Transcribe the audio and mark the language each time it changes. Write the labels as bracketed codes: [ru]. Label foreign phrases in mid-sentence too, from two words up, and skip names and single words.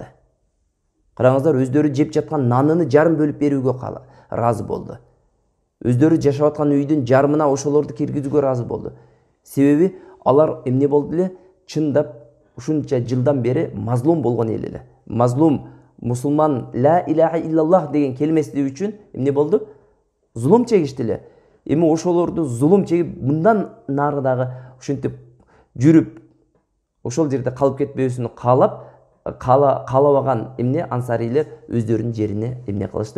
[ky] Караңыздар, өздөрү жеп жаткан наныны жарым бөлүп берүүгө ыраазы болду. Өздөрү жашап аткан үйдүн жарымына ошолорду киргизүүгө ыраазы болду. Себеби алар эмне болду эле? Чындап ушунча жылдан бери мазлум болгон эл эле. Мазлум мусулман [ar] لا إله إلا الله [ky] деген келмеси үчүн эмне болду? Зулум чегишти эле. Эми ошолорду зулум чегип, мындан нары дагы ушинтип жүрүп, ошол жерде калып кетпөсүн каалабаган эмне ансарийлер өздөрүнүн жерине эмне кылышты?